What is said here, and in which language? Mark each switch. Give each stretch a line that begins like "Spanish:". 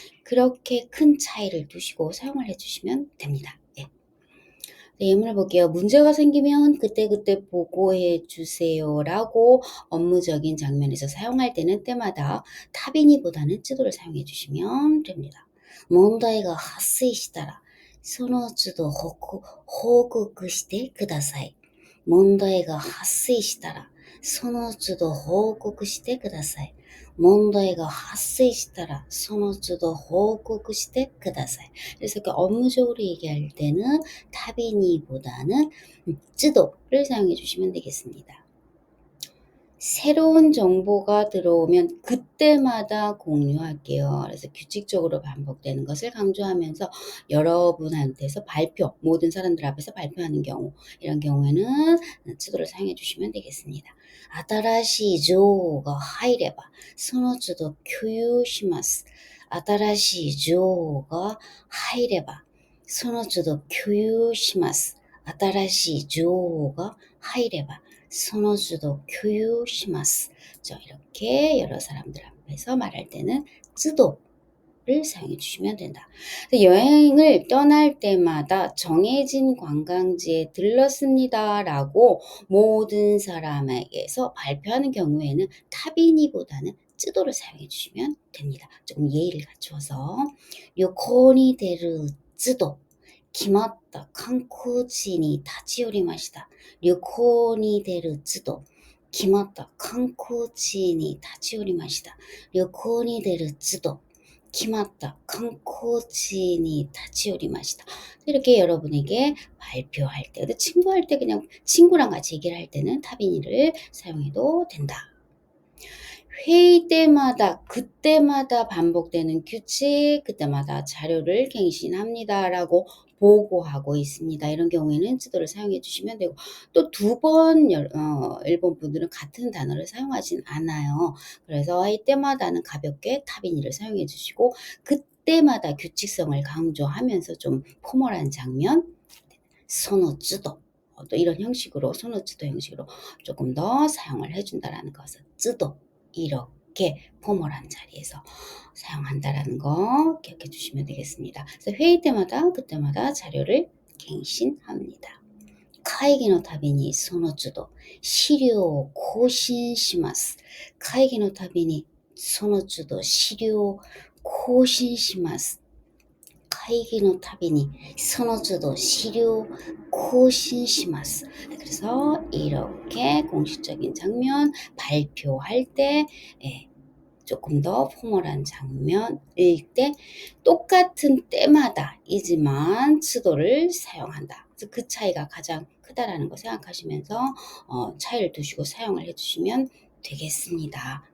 Korean: 그렇게 큰 차이를 두시고 사용을 해주시면 됩니다. 네. 예문을 볼게요. 문제가 생기면 그때그때 보고해 주세요라고 업무적인 장면에서 사용할 때는 때마다 타비니보다는 쯔도를 사용해 주시면 됩니다.
Japanese: 問題が 発生したら その都度報告してください。問題が発生したらその都度報告してください。問題が発生したらその都度報告してください.
Korean: 그래서 업무적으로 얘기할 때는 타비니보다는 쯔도를 사용해 주시면 되겠습니다. 새로운 정보가 들어오면 그때마다 공유할게요. 그래서 규칙적으로 반복되는 것을 강조하면서 여러분한테서 발표, 모든 사람들 앞에서 발표하는 경우, 이런 경우에는 츠도를 사용해 주시면 되겠습니다.
Japanese: 아다라시情報が 入ればその都度共有します。新しい情報が入ればその都度共有します。新しい情報が入ればその都度共有します.
Korean: 이렇게 여러 사람들 앞에서 말할 때는 都度를 사용해 주시면 된다. 여행을 떠날 때마다 정해진 관광지에 들렀습니다 라고 모든 사람에게서 발표하는 경우에는 타비니보다는 都度를 사용해 주시면 됩니다. 조금 예의를 갖추어서
Japanese: 旅行に出る都度決まった観光地に立ち寄りました。旅行に出る都度決まった観光地に立ち寄りました。旅行に出る都度決まった観光地に立ち寄りました.
Korean: 이렇게 여러분에게 발표할 때, 친구할 때 그냥 친구랑 같이 얘기를 할 때는 타비니를 사용해도 된다. 회의 때마다 그때마다 반복되는 규칙, 그때마다 자료를 갱신합니다 라고 보고하고 있습니다. 이런 경우에는 都度를 사용해 주시면 되고, 또 두 번 일본 분들은 같은 단어를 사용하진 않아요. 그래서 회의 때마다는 가볍게 타비니를 사용해 주시고, 그때마다 규칙성을 강조하면서 좀 포멀한 장면, その都度, 또 이런 형식으로 その都度 형식으로 조금 더 사용을 해준다라는 것은 都度 이렇게 포멀한 자리에서 사용한다라는 거 기억해 주시면 되겠습니다. 그래서 회의 때마다 그때마다 자료를 갱신합니다.
Japanese: 会議のたびにその都度資料を更新します。会議のたびにその都度資料を更新します。会議のたびにその都度資料更新します.
Korean: 그래서 이렇게 공식적인 장면 발표할 때 조금 더 포멀한 장면일 때 똑같은 때마다이지만 都度를 사용한다. 그래서 그 차이가 가장 크다라는 거 생각하시면서 차이를 두시고 사용을 해주시면 되겠습니다.